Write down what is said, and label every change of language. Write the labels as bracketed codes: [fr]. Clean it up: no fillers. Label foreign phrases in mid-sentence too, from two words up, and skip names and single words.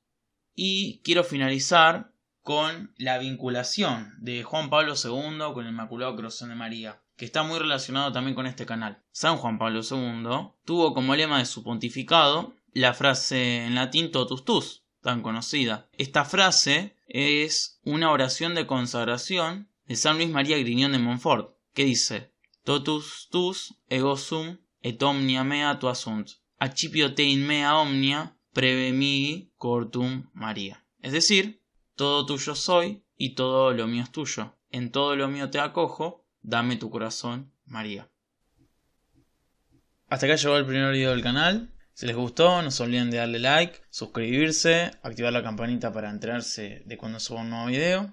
[es] Y quiero finalizar con la vinculación de Juan Pablo II con el Inmaculado Corazón de María, que está muy relacionado también con este canal. San Juan Pablo II tuvo como lema de su pontificado la frase en latín [la] Totus Tus, [es] tan conocida. Esta frase es una oración de consagración de San Luis María Griñón de Montfort, que dice: [la] Totus tus ego sum et omnia mea tua sunt, accipio te in mea omnia preve mihi cortum María. [es] Es decir, todo tuyo soy y todo lo mío es tuyo. En todo lo mío te acojo, dame tu corazón, María. Hasta acá llegó el primer video del canal. Si les gustó, no se olviden de darle like, suscribirse, activar la campanita para enterarse de cuando suba un nuevo video.